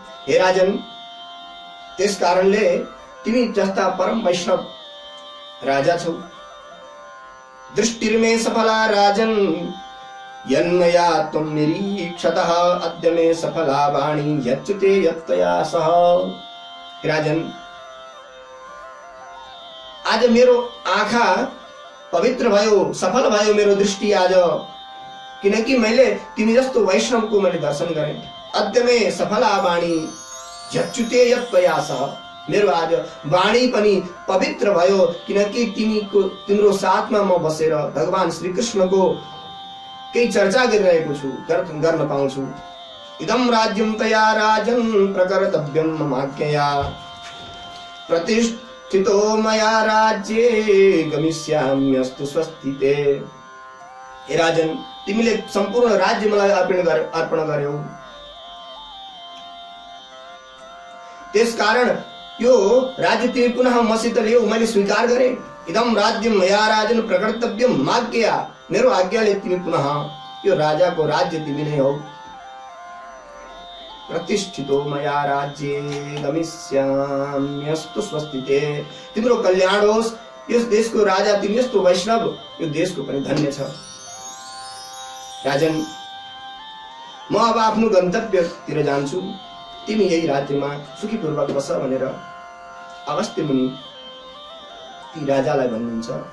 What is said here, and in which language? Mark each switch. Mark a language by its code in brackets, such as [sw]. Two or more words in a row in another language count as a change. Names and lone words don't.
[ne] हे राजन, त्यस कारणले तिमी जस्ता परम वैष्णव राजा छौ। [sa] दृष्टिर्मे सफला राजन यन्मया त्वं निरीक्षतः अद्य मे सफला वाणी यच्युते यत्तया सह। [ne] राजन, आज मेरो आँखा पवित्र भयो, सफल भयो मेरो दृष्टि आज, किनकि मैले तिमी जस्तो वैष्णवको मैले दर्शन गरेँ। [sa] अद्य मे सफला वाणी यच्युते यत्तया सह, [ne] मेरो आज वाणी पनि पवित्र भयो, किनकि तिम्रो साथमा म बसेर भगवान श्री कृष्णको केही चर्चा गरिरहेको छु, गर्न पाउँछु। [sa] इदं राज्यं तया राजन् प्रकर्तव्यं ममाज्ञया, प्रतिष्ठितो मया राज्ये गमिष्याम्यस्तु स्वस्तिते। [ne] हे राजन, तिमीले सम्पूर्ण राज्य मलाई अर्पण गर्यौ, त्यसकारण यो राज्य तिमी पुनः मसित ल्याऊ, मैले स्वीकार गरे। [sa] इदं राज्यं मया राजन प्रकर्तव्यं ममाज्ञया, [ne] मेरो आज्ञाले तिमी पुनः यो राजाको राज्य तिमी नै हौ। [sa] प्रतिष्ठितो मया राज्ये गमिष्याम्यस्तु स्वस्तिते, [ne] तिम्रो कल्याण होस्, यस देशको राजा तिमी जस्तो वैष्णव यो देशको पनि धन्य छ। राजन, म अब आफ्नो गन्तव्यतिर जान्छु, तिमी यही राज्यमा सुखीपूर्वक बस भनेर अगस्त्य मुनि ती राजालाई भन्नुहुन्छ।